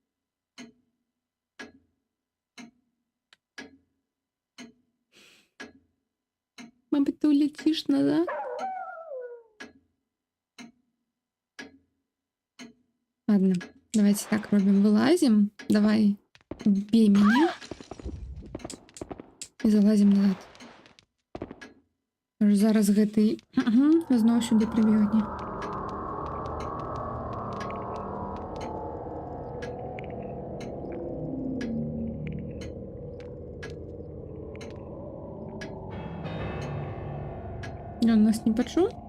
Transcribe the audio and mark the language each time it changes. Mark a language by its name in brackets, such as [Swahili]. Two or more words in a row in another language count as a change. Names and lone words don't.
[Belarusian] Мабыць, ты ўляціш назад? [Russian] Ладно, давайте так робім. [Belarusian] Вылазім. Давай. [Russian] Бей меня и залазим назад. [Belarusian] Зараз гэты зноў сюды прыбегне. Он нас не пачуў?